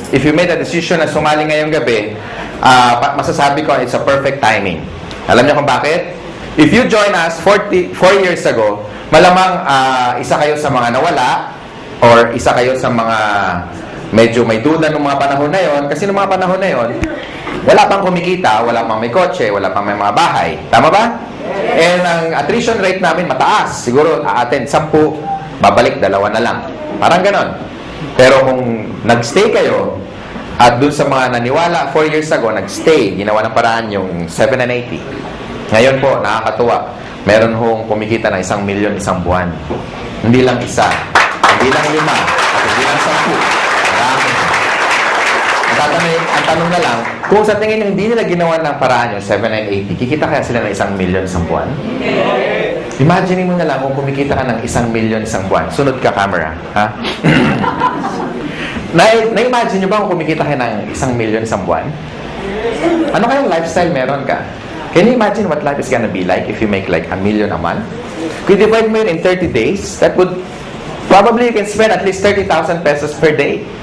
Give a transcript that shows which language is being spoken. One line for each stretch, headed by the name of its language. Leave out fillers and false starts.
English: If you made a decision
Filipino: na sumali ngayong gabi, masasabi ko,
English: it's a perfect timing.
Filipino: Alam niyo kung bakit?
English: If you join us 4 years ago,
Filipino: malamang isa kayo sa mga nawala or isa kayo sa mga medyo may duda ng mga panahon na yon. Kasi ng mga panahon na yon, wala pang kumikita, wala pang may kotse, wala pang may mga bahay. Tama ba? And ang attrition rate namin mataas. Siguro a-attend 10, babalik 2 na lang. Parang ganon. Pero kung nagstay kayo, at dun sa mga naniwala 4 years ago, nagstay, ginawa ng paraan yung 7 and 80. Ngayon po, nakakatuwa. Meron hong kumikita ng 1 milyon isang buwan. Hindi lang isa, hindi lang 5, at hindi lang 10. Marami. Ang tanong na lang, kung sa tingin nyo hindi nila ginawa ng paraan yung 7 and 80, kikita kaya sila ng 1 milyon isang buwan? Imagine mo na lang kung kumikita ka ng 1 milyon isang buwan. Sunod ka, camera. Ha? Na-imagine nyo ba kung kumikita ka ng 1 milyon isang buwan? Ano kayang lifestyle meron ka?
English: Can you imagine what life is gonna be like if you make like 1 million a month?
Filipino: Kung divide mo yun
English: in 30 days, that would probably you can spend at least 30,000 pesos per day.